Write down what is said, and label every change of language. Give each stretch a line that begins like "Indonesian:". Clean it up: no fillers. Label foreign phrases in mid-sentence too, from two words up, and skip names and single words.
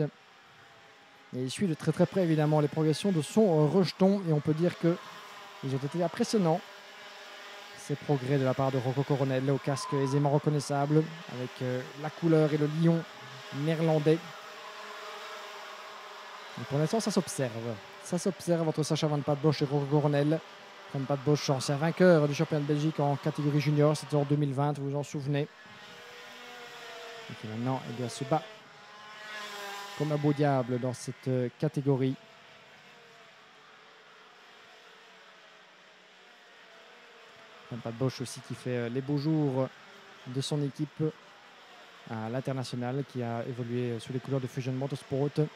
French: Et il suit de très très près évidemment les progressions de son rejeton. Et on peut dire qu'ils ont été impressionnants. Ces progrès de la part de Rocco Coronel au casque aisément reconnaissable avec la couleur et le lion néerlandais. Et pour l'instant, ça s'observe. Ça s'observe entre Sacha Van Pat Bosch et Rocco Coronel. Van Pat Bosch, ancien vainqueur du championnat de Belgique en catégorie junior, c'était en 2020, vous vous en souvenez. Et qui maintenant se bat comme un beau diable dans cette catégorie. Van Pat Bosch aussi qui fait les beaux jours de son équipe à l'international, qui a évolué sous les couleurs de Fusion Motorsport.